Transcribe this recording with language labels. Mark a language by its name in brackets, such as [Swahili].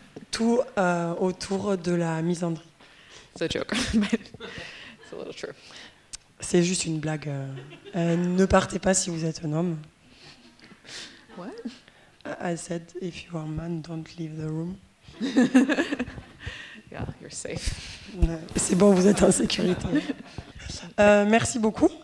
[French] Tout autour de la misandrie. [English] It's a joke, but it's a little true. [French] C'est juste une blague. Ne partez pas si vous êtes un homme. [English] What? I said, if you are a man, don't leave the room. Yeah, you're safe. [French] C'est bon, vous êtes en sécurité. Merci beaucoup.